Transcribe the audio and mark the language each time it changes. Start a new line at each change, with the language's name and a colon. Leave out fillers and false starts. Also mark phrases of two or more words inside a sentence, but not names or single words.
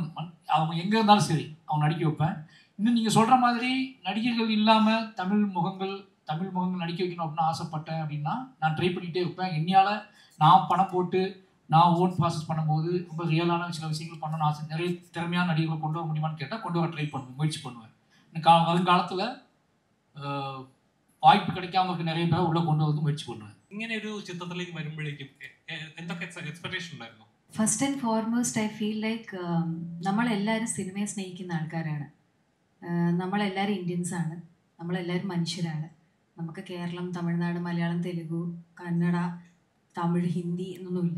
Tamil: அவங்க எங்கே இருந்தாலும் சரி அவங்க நடிக்க வைப்பேன். இன்னும் நீங்கள் சொல்கிற மாதிரி நடிகர்கள் இல்லாமல் தமிழ் முகங்கள் நடிக்க வைக்கணும் அப்படின்னு ஆசைப்பட்டேன் அப்படின்னா நான் ட்ரை பண்ணிகிட்டே இருப்பேன். என்னையால் நான் பணம் போட்டு நான்
English: own process
Tamil: பண்ணும்போது ரொம்ப ரியலான சில விஷயங்கள் பண்ணணும்னு ஆசை. நிறைய திறமையான நடிகர்களை கொண்டு வர முடியுமான்னு கேட்டால் கொண்டு வர ட்ரை பண்ணுவேன், முயற்சி பண்ணுவேன். வருங்காலத்தில் വായ്പ கிடைக்காம நிறைய பேர் உள்ள கொண்டு வந்து മുയற்சி பண்ணுவேன்.
Malayalam: ഇങ്ങനെ ഒരു ചിത്രത്തിലേക്ക് വരുമ്പോഴേക്കും എന്തൊക്കെ എക്സ്പെക്ടേഷൻ ഉണ്ടായിരുന്നു?
English: first and foremost I feel like
Malayalam: നമ്മളെല്ലാവരും സിനിമയെ സ്നേഹിക്കുന്ന ആൾക്കാരാണ്. നമ്മളെല്ലാവരും ഇന്ത്യൻസാണ്, നമ്മളെല്ലാവരും മനുഷ്യരാണ്. നമുക്ക് കേരളം, തമിഴ്നാട്, മലയാളം, തെലുഗു, കന്നഡ, തമിഴ്, ഹിന്ദി എന്നൊന്നുമില്ല.